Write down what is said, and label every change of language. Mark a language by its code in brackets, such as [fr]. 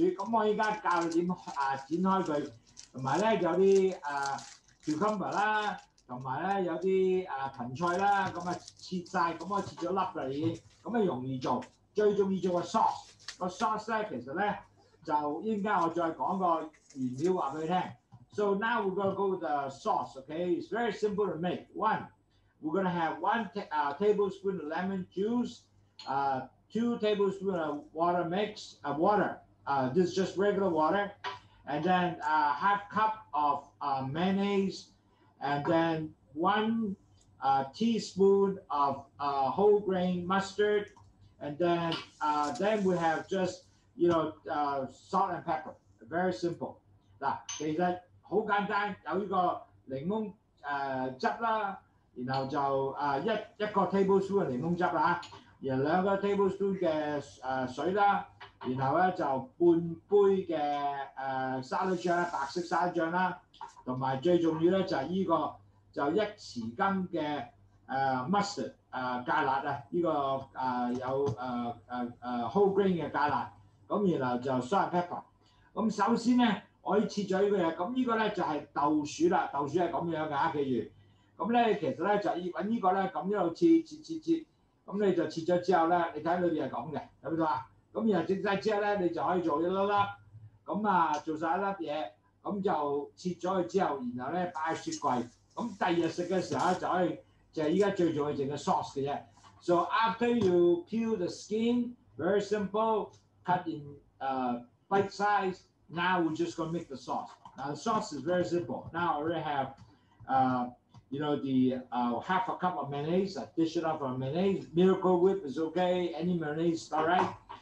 [yue] 咁我依家教你點剪開佢，同埋咧有啲cucumber 啦，同埋咧有啲芹菜啦，咁切晒，咁我切咗粒啦已經，咁容易做。最重要做個 sauce， 個 sauce 咧其實咧就應該我再講個原料話俾你聽。 [en] So now we're gonna go with the sauce, okay? It's very simple to make. One, we're gonna have 1 tablespoon of lemon juice, 2 tablespoons of water water. This is just regular water, and then half cup of mayonnaise, and then 1 teaspoon of whole grain mustard. And then we have just, you know, salt and pepper. Very simple. [yue] 嗱，其實好簡單，有呢個檸檬汁啦，然後就一個 tablespoon 嘅檸檬汁啦，然後2個 tablespoon 嘅水啦，然後咧就半杯嘅沙律醬啦，白色沙律醬啦，同埋最重要咧就係呢個就1匙羹嘅 mustard 芥辣啊，呢個有whole grain 嘅芥辣，咁然後就 [en] salt and pepper。 [yue] 咁首先咧，可以切咗呢個嘢。咁呢個咧就係豆薯啦，豆薯係咁樣㗎，記住。咁咧其實咧就要揾呢個咧咁一路切，咁你就切咗之後咧，你睇裏邊係咁嘅，睇唔到啊？咁然後整晒之後咧，你就可以做一粒粒，咁啊做晒一粒嘢，咁就切咗佢之後，然後咧擺喺雪櫃。咁第二日食嘅時候咧就可以就係依家最重要整嘅 sauce 嘅啫。 [en] So after you peel the skin, very simple, cut in bite size. Now we're just gonna make the sauce. Now the sauce is very simple. Now I already have, you know, the half a cup of mayonnaise. I dish it up on mayonnaise. Miracle Whip is okay. Any mayonnaise is all right.